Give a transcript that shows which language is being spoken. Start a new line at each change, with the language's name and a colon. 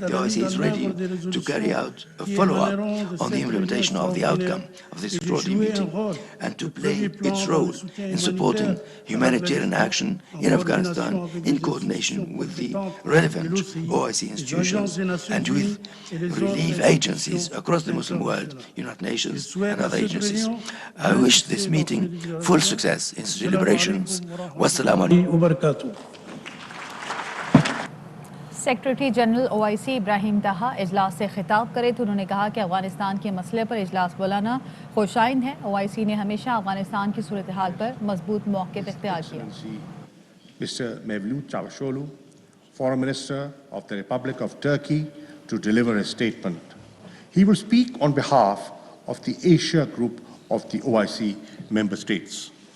English: The OIC is ready to carry out a follow-up on the implementation of the outcome of this extraordinary meeting and to play its role in supporting humanitarian action in Afghanistan in coordination with the relevant OIC institutions and with relief agencies across the Muslim world, United Nations, and other agencies. I wish this meeting full success in its deliberations.
Arabic: Wassalamu alaikum.
Hindi: Secretary general OIC Ibrahim ताहा इजलास से खिताब करे तो उन्होंने कहा कि अफगानिस्तान के मसले पर इजलास बुलाना खुशाइन है। OIC ने हमेशा अफगानिस्तान की सूरत हाल पर मजबूत मौक़िफ़ इख्तियार किया।
English: Mr. Mevlut Çavuşoğlu, Foreign Minister of the Republic of Turkey, to deliver a statement. He will speak on behalf of the Asia Group of the OIC member states.